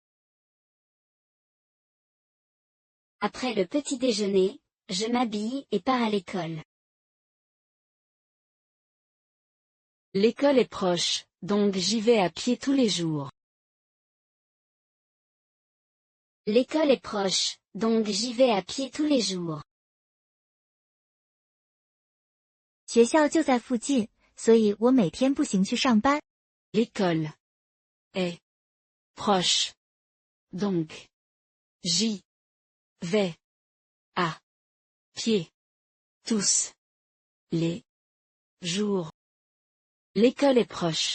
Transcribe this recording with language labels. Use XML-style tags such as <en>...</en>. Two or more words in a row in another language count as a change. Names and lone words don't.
<fr>Après le petit déjeuner, je m'habille et pars à l'école. L'école est proche, donc j'y vais à pied tous les jours. L'école est proche, donc j'y vais à pied tous les jours.</fr> <zh>学校就在附近，所以我每天步行去上班。</zh> <fr>L'école est proche. Donc, j'y vais à pied tous les jours. L'école est proche.</fr>